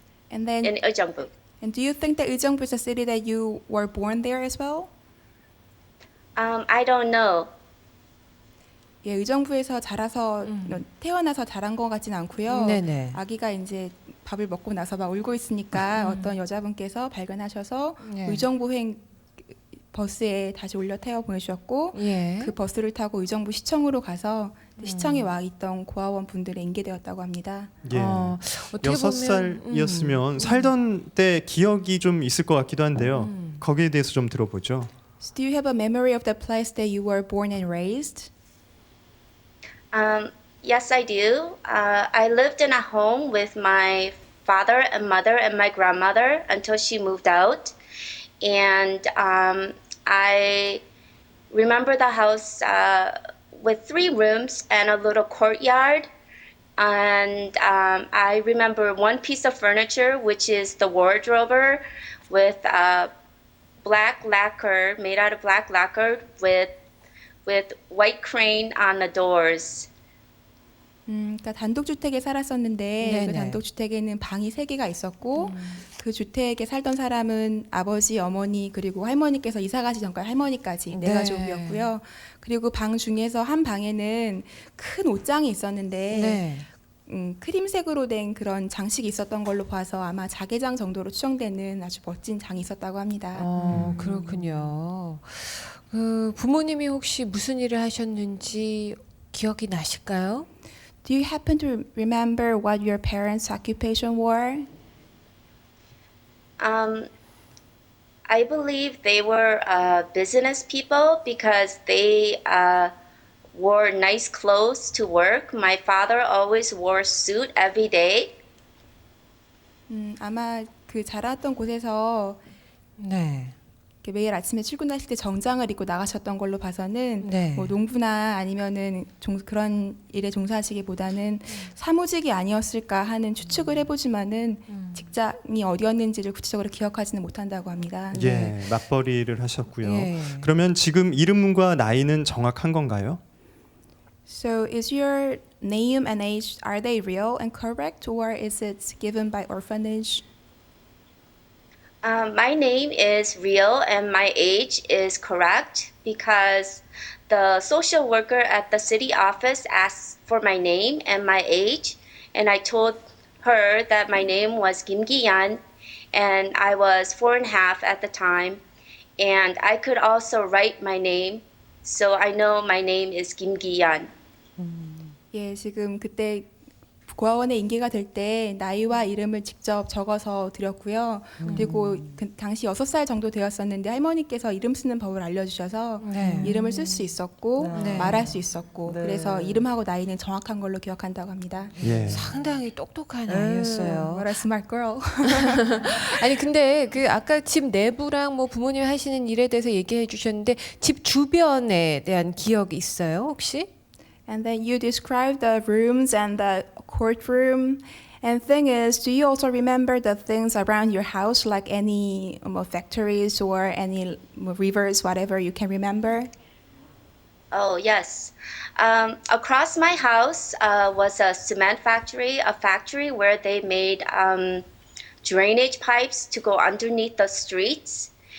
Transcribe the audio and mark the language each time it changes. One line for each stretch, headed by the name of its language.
English: And then, in Ujeongbu. and do you think that Uijeongbu is a city that you were born there as well? I don't know.
Korean: 예, 의정부에서 자라서 태어나서 자란 것 같진 않고요. 네네. 아기가 이제 밥을 먹고 나서 막 울고 있으니까 어떤 여자분께서 발견하셔서 네. 의정부행 버스에 다시 올려 태워 보내주셨고 예. 그 버스를 타고 의정부 시청으로 가서 시청에 와 있던 고아원 분들에 인계되었다고 합니다. 예. 어떻게 6살이었으면 살던 때 기억이 좀 있을 것 같기도 한데요. 거기에 대해서 좀 들어보죠.
English: So do you have a memory of the place that you were born and raised? Yes, I do. I lived in a home with my father and mother and my grandmother until she moved out. And I remember the house with 3 rooms and a little courtyard. And I remember one piece of furniture, which is the wardrobe with black lacquer, made out of black lacquer with white crane on the doors.
Korean: 그러니까 단독주택에 살았었는데 네네. 그 단독주택에는 방이 3개가 있었고 그 주택에 살던 사람은 아버지, 어머니 그리고 할머니께서 이사 가시 전까지 할머니까지 네. 4가족이었고요. 그리고 방 중에서 한 방에는 큰 옷장이 있었는데 네. 크림색으로 된 그런 장식이 있었던 걸로 봐서 아마 자개장 정도로 추정되는 아주 멋진 장이 있었다고 합니다. 그렇군요. 그 부모님이 혹시 무슨 일을 하셨는지 기억이 나실까요?
English: Do you happen to remember what your parents' occupation were? I believe they were business people because they wore nice clothes to work. My father always wore a suit every day.
Korean: 아마 그 자랐던 곳에서 네. 이렇게 매일 아침에 출근하실 때 정장을 입고 나가셨던 걸로 봐서는 네. 뭐 농부나 아니면은 그런 일에 종사하시기보다는 사무직이 아니었을까 하는 추측을 해보지만은 직장이 어디였는지를 구체적으로 기억하지는 못한다고 합니다. 예, 맞벌이를 하셨고요. 예. 그러면 지금 이름과 나이는 정확한 건가요? So is your name and age, are they real and correct, or is it given by orphanage? My name is real and my age is correct because the social worker at the city office asked for my name and my age, and I told her that my name was Kim Gi-yeon and I was 4.5 at the time, and I could also write my name, so I know my name is Kim Gi-yeon. 예, 지금 그때 고아원에 인계가 될 때 나이와 이름을 직접 적어서 드렸고요. 그리고 그 당시 6살 정도 되었었는데 할머니께서 이름 쓰는 법을 알려주셔서 네. 이름을 쓸 수 있었고 네. 말할 수 있었고 네. 그래서 이름하고 나이는 정확한 걸로 기억한다고 합니다. 예. 상당히 똑똑한 아이였어요.
English: What a smart girl.
Korean: 아니 근데 그 아까 집 내부랑 뭐 부모님 하시는 일에 대해서 얘기해 주셨는데 집 주변에 대한 기억이 있어요 혹시?
English: And then you describe the rooms and the courtroom. And thing is, do you also remember the things around your house, like any factories or any rivers, whatever you can remember? Oh, yes. Across my house was a cement factory, a factory where they made drainage pipes to go underneath the streets.